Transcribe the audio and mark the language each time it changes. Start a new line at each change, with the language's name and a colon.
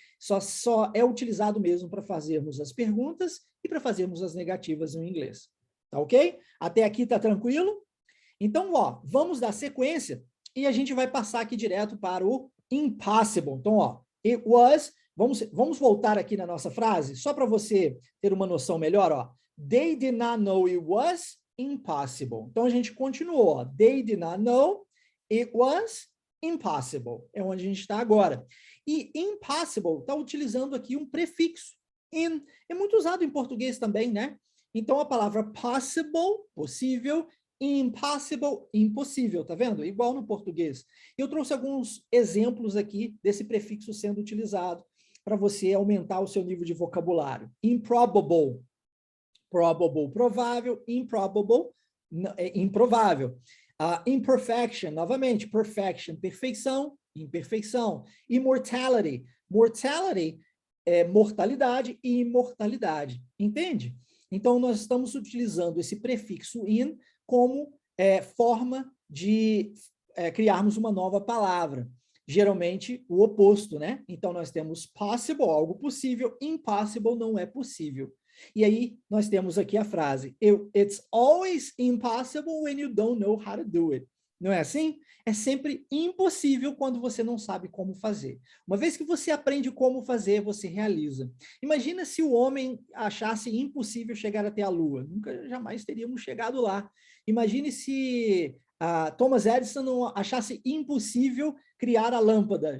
Portuguese: Só é utilizado mesmo para fazermos as perguntas e para fazermos as negativas no inglês. Tá ok? Até aqui tá tranquilo? Então, ó, vamos dar sequência e a gente vai passar aqui direto para o impossible. Então, ó, it was, Vamos voltar aqui na nossa frase, só para você ter uma noção melhor, ó.
English: They did not know it was impossible.
Portuguese: Então, a gente continuou, ó.
English: They did not know it was impossible.
Portuguese: É onde a gente está agora. E impossible está utilizando aqui um prefixo. In. É muito usado em português também, né? Então, a palavra possible, possível, impossible, impossível, tá vendo? Igual no português. Eu trouxe alguns exemplos aqui desse prefixo sendo utilizado para você aumentar o seu nível de vocabulário.
English: Improbable, probable, provável, improbable, improvável.
Portuguese: Imperfection, novamente, perfection, perfeição, imperfeição. Immortality, mortality é mortalidade e imortalidade, entende? Então, nós estamos utilizando esse prefixo in como forma de criarmos uma nova palavra. Geralmente, o oposto, né? Então, nós temos possible, algo possível, impossible, não é possível. E aí, nós temos aqui a frase,
English: it's always impossible when you don't know how to do it.
Portuguese: Não é assim? É sempre impossível quando você não sabe como fazer. Uma vez que você aprende como fazer, você realiza. Imagina se o homem achasse impossível chegar até a Lua. Nunca, jamais teríamos chegado lá. Imagine se Thomas Edison não achasse impossível criar a lâmpada.